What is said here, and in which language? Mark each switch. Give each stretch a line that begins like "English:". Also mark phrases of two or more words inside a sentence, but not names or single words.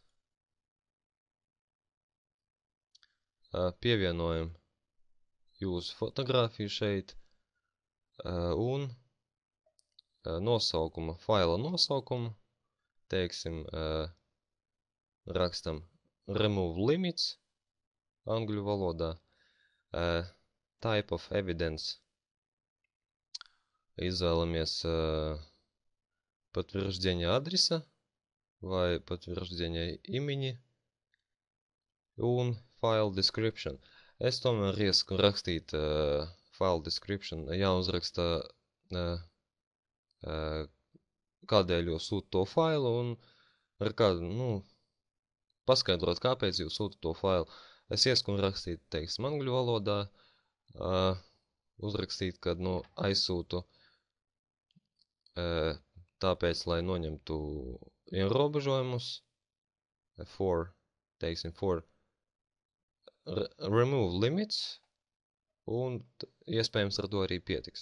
Latvian: pievienojam jūsu fotogrāfiju šeit un faila nosaukumu, teiksim, rakstam
English: remove limits
Latvian: angļu valodā,
English: type of evidence,
Latvian: izvēlamies
Russian: подтверждение адреса
Latvian: vai
Russian: подтверждение имени
Latvian: un
English: file description.
Latvian: Es tomēr iesaku rakstīt
English: file description,
Latvian: jāuzraksta kādēļ jūs sūta to failu un ar kādu, paskaidrot, kāpēc jūs sūta to failu. Es iesaku rakstīt, teiksim, angļu valodā, uzrakstīt, kad, aizsūtu tāpēc, lai noņemtu ierobežojumus, teiksim,
English: remove limits,
Latvian: un iespējams ar to arī pietiks.